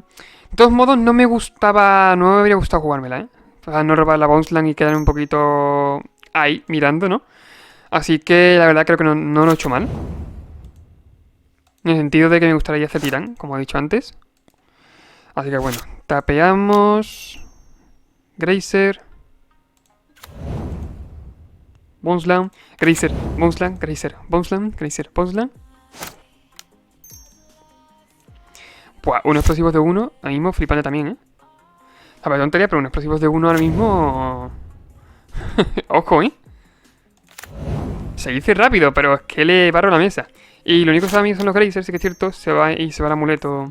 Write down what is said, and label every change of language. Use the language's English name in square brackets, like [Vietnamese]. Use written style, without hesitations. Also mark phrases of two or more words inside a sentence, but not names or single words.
[Spanish] De todos modos, no me gustaba... No me habría gustado jugármela, ¿eh? O sea, no robar la Bonesland y quedar un poquito ahí, mirando, ¿no? Así que la verdad creo que no lo he hecho mal. En el sentido de que me gustaría hacer titán, como he dicho antes. Así que bueno, tapeamos. Grazer. Bonesland. Grazer. Bonesland. Grazer. Bonesland. Grazer. Bonesland. Pues unos explosivos de uno, ahora mismo flipante también, ¿eh? A ver, tontería, pero unos explosivos de uno ahora mismo... Ojo, ¿eh? Se dice rápido, pero es que le barro la mesa. Y lo único que sabe a mí son los Grazers, sí que es cierto, se va el amuleto.